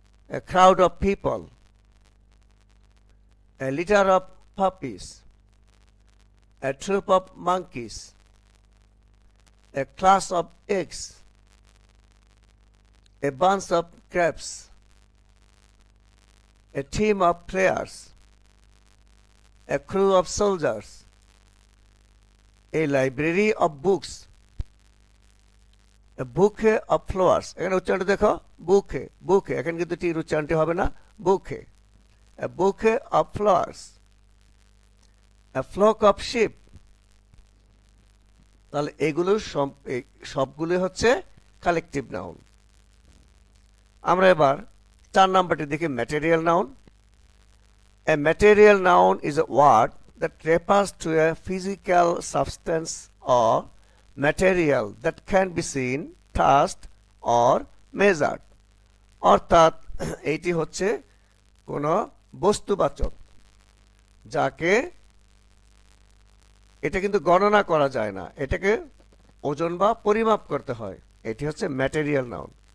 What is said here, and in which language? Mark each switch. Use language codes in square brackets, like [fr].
[en] a crowd of people, a litter of puppies, a troop of monkeys, a class of eggs, a bunch of grapes, a team of players, a crew of soldiers, a library of books, a bouquet of flowers. [bn] এখানে উচ্চারণটা দেখো, বুকে, বুকে, এখানে কিন্তু টির উচ্চারণটি হবে না, বুকে। [en] A bouquet of flowers, a flock of sheep. [bn] তাহলে এগুলো সবগুলো হচ্ছে কালেকটিভ নাউন। আমরা এবার 4 নাম্বারটি দেখি, material noun. [en] A material noun is a word that refers to a physical substance or material that can be seen, touched or measured. [bn] অর্থাৎ এটি হচ্ছে কোনো বস্তুবাচক, যাকে এটা কিন্তু গণনা করা যায় না, এটাকে ওজন বা পরিমাপ করতে হয়। এটি হচ্ছে ম্যাটেরিয়াল নাউন।